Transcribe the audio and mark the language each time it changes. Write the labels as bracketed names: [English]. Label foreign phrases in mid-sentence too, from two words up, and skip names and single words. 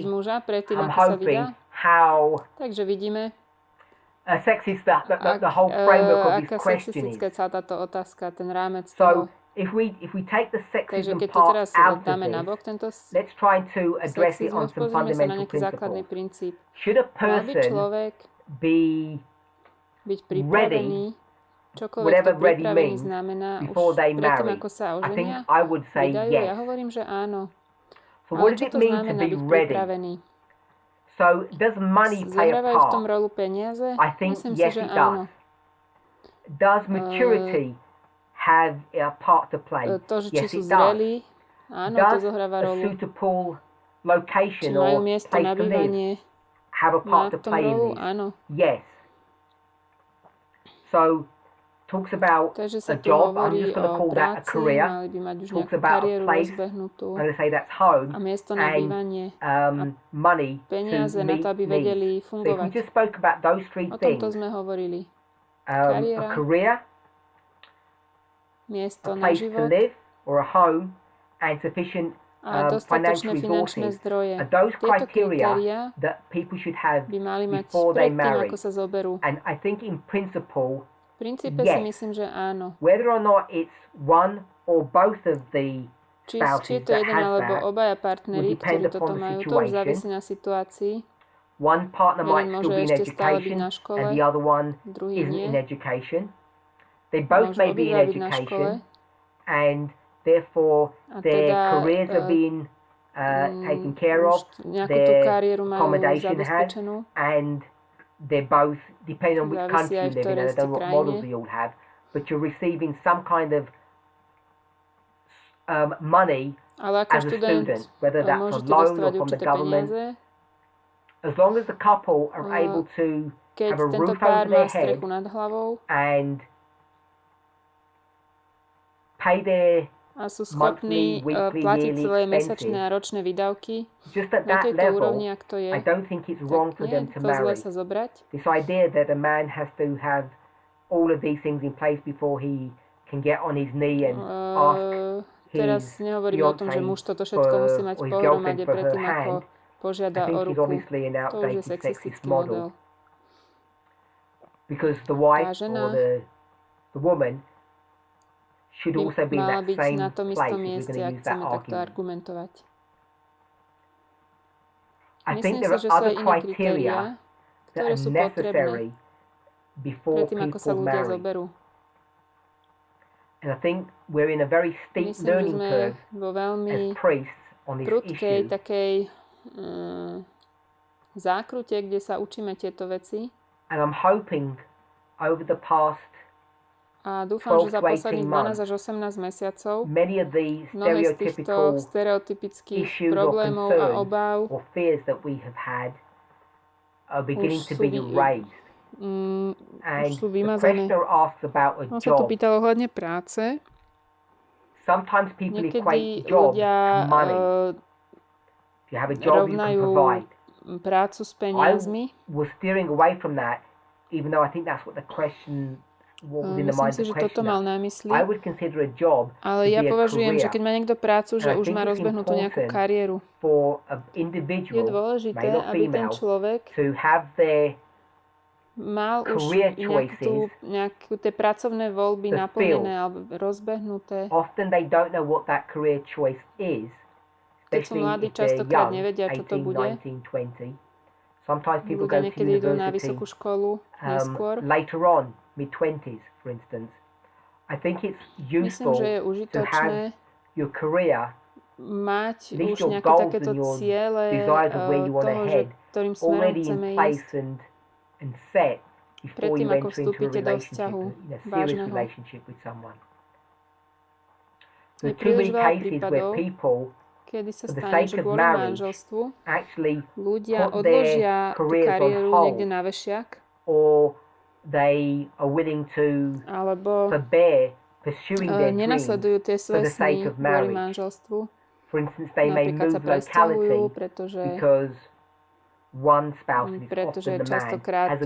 [English] see, [Slovak] muža predtým, [English] I'm [Slovak] ako sa [English] hoping, [Slovak] vydá. [English] how [Slovak] Takže vidíme, [English] sexist the whole framework of this [Slovak] aká [English] question is. [Slovak] sexistická celá táto otázka, ten rámec toho. [English] So if we take the [Slovak] Takže [English] sexism [Slovak] keď to [English] part [Slovak] teraz [English] out of [Slovak] dáme nabok, [English] this, [Slovak] tento [English] let's try to address it on [Slovak] sexizmus, [English] some [Slovak] pozrieme sa na [English] fundamental [Slovak] nejaký základný [English] principles. [Slovak] princíp. [English] Should a [Slovak] Mal by [English] person [Slovak] človek [English] be [Slovak] byť pripravený, čokoľvek [English] whatever [Slovak] to [English] ready [Slovak] pripravený [English] means, [Slovak] znamená [English] before [Slovak] už [English] they [Slovak] predtým, [English] marry? [Slovak] ako sa [English] I think [Slovak] oženia, [English] I would say [Slovak] vydajú? Ja [English] yes. [Slovak] hovorím, že áno. [English] So [Slovak] Ale [English] what does [Slovak] čo [English] it [Slovak] to [English] mean to [Slovak] znamená [English] be [Slovak] byť [English] ready? [Slovak] pripravený? [English] So does money play a [Slovak] Zohrávajú v tom [English] part? [Slovak] rolu peniaze? [English] I think [Slovak] Myslím [English] yes, [Slovak] si, že [English] it [Slovak] áno. [English] Does maturity have a part to play? [Slovak] To, že či [English] Yes, [Slovak] sú [English] it does. [Slovak] zrelí, áno, to [English] Does [Slovak] zohráva [English] a [Slovak] rolu. [English] suitable [Slovak] Či [English] location [Slovak] majú [English] or [Slovak] miesto [English] place [Slovak] na [English] to live [Slovak] bývanie, [English] have a [Slovak] má [English] part [Slovak] v [English] to [Slovak] tom [English] play in [Slovak] rolu? [English] this? [Slovak] Áno. [English] Yes. So talks about [Slovak] Takže sa [English] a [Slovak] tu [English] job. I'm [Slovak] hovorí [English] just going to [Slovak] o [English] call that a [Slovak] práci, [English] career. [Slovak] mali by mať už [English] Talks [Slovak] nejakú [English] about a [Slovak] kariéru [English] place. [Slovak] rozbehnutú [English] I'm going to say that's home. [Slovak] a miesto na [English] and [Slovak] bývanie, [English] money [Slovak] peniaze [English] to [Slovak] na [English] meet [Slovak] to, aby [English] needs. [Slovak] vedeli [English] So if we [Slovak] fungovať. [English] just spoke about those three [Slovak] O tomto [English] things, [Slovak] sme hovorili. [English] a [Slovak] Kariéra, [English] career, [Slovak] miesto [English] a [Slovak] na [English] place to [Slovak] život [English] live or a home, and sufficient [Slovak] a dostatočné [English] financial [Slovak] finančné [English] resources [Slovak] zdroje. [English] are those [Slovak] Tieto [English] criteria [Slovak] kritéria [English] that people should have [Slovak] by mali mať [English] before they [Slovak] predtým, [English] marry. [Slovak] ako sa zoberú. [English] And I think in principle, [Slovak] V princípe si [English] yes. [Slovak] myslím, že áno. [English] whether or not it's one or both of the [Slovak] Či je [English] spouses [Slovak] to [English] that [Slovak] jeden [English] has [Slovak] alebo [English] that, [Slovak] obaja partneri, [English] would depend [Slovak] ktorí toto [English] upon the [Slovak] majú, to už [English] situation. [Slovak] závisí na situácii. [English] one partner might [Slovak] Jeden [English] still [Slovak] môže [English] be in [Slovak] ešte stále byť [English] education [Slovak] na škole, [English] and the other one [Slovak] druhý [English] isn't in [Slovak] nie. [English] education. They both [Slovak] Môžu [English] may be in [Slovak] obidva byť na škole [English] education and therefore [Slovak] a [English] their [Slovak] teda [English] careers are being taken care [Slovak] už [English] of, [Slovak] nejakú tú [English] their [Slovak] kariéru majú [English] accommodation has, [Slovak] zabezpečenú. [English] and they're both, depending on which [Slovak] Závisí [English] country [Slovak] aj [English] you [Slovak] v [English] live in, [Slovak] ktorej [English] and I [Slovak] ste [English] don't know what models [Slovak] krajine. [English] you all have, but you're receiving some kind of money [Slovak] Ale ako [English] as a [Slovak] študent [English] student, whether that's a [Slovak] môžete [English] loan or [Slovak] dostávať [English] from the [Slovak] určité [English] government. [Slovak] peniaze, [English] As long as the couple are able to [Slovak] keď [English] have a [Slovak] tento [English] roof [Slovak] pár [English] over [Slovak] má [English] their head [Slovak] strechu nad hlavou [English] and pay their [Slovak] a sú [English] monthly, [Slovak] schopní [English] weekly, [Slovak] platiť [English] yearly [Slovak] svoje [English] expenses, [Slovak] mesačné a ročné výdavky [English] just at [Slovak] na [English] that [Slovak] tejto [English] level, [Slovak] úrovni, ak to je, [English] I don't think it's wrong [Slovak] tak [English] for [Slovak] nie [English] them [Slovak] je [English] to [Slovak] to zle [English] marry. [Slovak] sa zobrať. [English] This idea that a man has to have all of these things in place before he can get on his knee and ask [Slovak] Teraz [English] his [Slovak] nehovoríme o tom, že muž toto všetko musí mať [English] or his [Slovak] pohromade [English] girlfriend for her [Slovak] predtým, ako [English] hand. [Slovak] požiada [English] I [Slovak] o [English] think is [Slovak] ruku. [English] obviously an [Slovak] To už je [English] outdated sexist [Slovak] sexistický model. [English] model. Because the wife [Slovak] žena [English] or the woman should [Slovak] by [English] also be in [Slovak] mala [English] that [Slovak] byť [English] same [Slovak] na tom [English] place [Slovak] istom [English] if we're [Slovak] mieste, [English] going to [Slovak] ak [English] use that [Slovak] chceme takto [English] argument. [Slovak] argumentovať. [English] I [Slovak] Myslím [English] think [Slovak] si, [English] there are [Slovak] že sú aj [English] other [Slovak] iné [English] criteria [Slovak] kritériá, [English] that [Slovak] ktoré [English] are [Slovak] sú potrebné [English] necessary before [Slovak] predtým, ako sa [English] people [Slovak] ľudia [English] marry. [Slovak] zoberú. [English] And I think we're in a very steep [Slovak] Myslím, že [English] learning [Slovak] sme [English] curve [Slovak] vo [English] as [Slovak] veľmi [English] priests on this [Slovak] prudkej [English] issue. [Slovak] takej zákrute, kde sa učíme tieto veci. [English] And I'm hoping over the past [Slovak] A dúfam, že [English] 12 [Slovak] za [English] to 18 [Slovak] posledných 12 až 18 mesiacov [English] many of the [Slovak] mnohé z týchto [English] stereotypical [Slovak] stereotypických [English] issues or [Slovak] problémov a [English] concerns [Slovak] obáv [English] or fears that we have had are beginning [Slovak] už [English] to [Slovak] sú [English] be raised. And [Slovak] sú [English] the [Slovak] vymazané. [English] questioner asks about a [Slovak] On sa tu [English] job. [Slovak] pýtal ohľadne práce. [English] Sometimes people [Slovak] Niekedy [English] equate job [Slovak] ľudia [English] to money. If you have a job, you can [Slovak] rovnajú [English] provide. [Slovak] prácu s [English] I [Slovak] peniazmi. [English] was steering away from that, even though I think that's what the question, what was in the [Slovak] Myslím [English] mind [Slovak] si, [English] of [Slovak] že [English] the [Slovak] toto mal [English] questioner. [Slovak] na mysli. [English] I would consider a job [Slovak] Ale [English] to [Slovak] ja [English] be a [Slovak] považujem, že [English] career. [Slovak] keď má niekto prácu, že [English] And I [Slovak] už [English] think [Slovak] má [English] it's [Slovak] rozbehnutú nejakú [English] important [Slovak] kariéru. [English] for an [Slovak] Je [English] individual, [Slovak] dôležité, [English] male or [Slovak] aby ten [English] female, [Slovak] človek [English] to have their [Slovak] mal už [English] career choices [Slovak] nejakú tie pracovné voľby [English] fulfilled. [Slovak] naplnené alebo rozbehnuté. [English] Often they don't know what that career choice is, [Slovak] Keď sú [English] especially [Slovak] mladí, [English] if they're [Slovak] častokrát [English] young, [Slovak] nevedia, čo to [English] 18, [Slovak] bude. [English] 19, 20. Sometimes people [Slovak] Ľudia [English] go to [Slovak] niekedy idú na [English] university [Slovak] vysokú školu neskôr. [English] later on, mid-20s, for instance. I think it's [Slovak] Myslím, [English] useful [Slovak] že je [English] to [Slovak] užitočné [English] have your career, [Slovak] mať [English] at least [Slovak] už [English] your [Slovak] nejaké [English] goals [Slovak] takéto [English] and your [Slovak] ciele [English] desires of where you want to [Slovak] toho, že [English] head, [Slovak] ktorým smerom [English] already [Slovak] chceme [English] in place [Slovak] ísť. [English] and set before [Slovak] Predtým, [English] you [Slovak] ako [English] enter into a [Slovak] vstúpite do [English] relationship, [Slovak] vzťahu [English] in a serious [Slovak] vážneho. [English] relationship with someone. [Slovak] Je [English] There are too [Slovak] príliš [English] many [Slovak] veľa [English] cases where [Slovak] prípadov, [English] people [Slovak] kedy sa [English] for the [Slovak] stane, [English] sake [Slovak] že [English] of [Slovak] kvôli [English] marriage, [Slovak] manželstvu [English] actually [Slovak] ľudia [English] put [Slovak] odložia [English] their [Slovak] tú [English] careers on [Slovak] kariéru [English] hold, [Slovak] niekde na vešiak, [English] or they are willing to [Slovak] alebo [English] forbear pursuing their dreams [Slovak] nenasledujú tie [English] for [Slovak] svoje [English] the sake [Slovak] sny [English] of [Slovak] kvôli [English] marriage. [Slovak] manželstvu. [English] For instance, they may [Slovak] Napríklad sa [English] move [Slovak] presťahujú, [English] locality [Slovak] pretože [English] because one spouse, and it's often the man, [Slovak] častokrát [English] has a